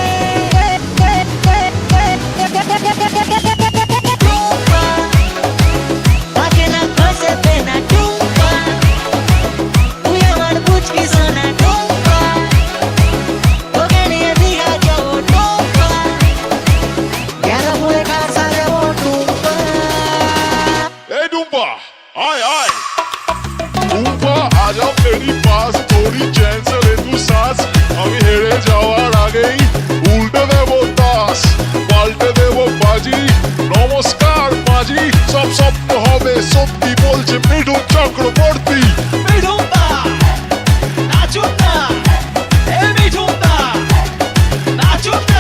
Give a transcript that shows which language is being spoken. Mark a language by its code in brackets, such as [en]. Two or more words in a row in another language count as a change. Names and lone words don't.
[bn] টুম্পা তাকে না খসে না, টুম্পা তুই আমার বুঝবি শোনা। টুম্পা তোকে নিয়ে দীঘা যাবো, টুম্পা গেরা বলে কাছে যাবো। টুম্পা [hi] ए डूम्पा आय आय डूम्पा आजा मेरी पास, थोड़ी चैन से ले तू सांस। [bn] আমি হেরে যাওয়ার আগেই উল্টে দেবো তাস, পাল্টে দেবো বাজি। নমস্কার মাঝি, সব স্বপ্ন হবে সত্যি বলছে মিঠুন চক্রবর্তী। মিঠুনদা নাচুন না, এ মিঠুনদা নাচুন না।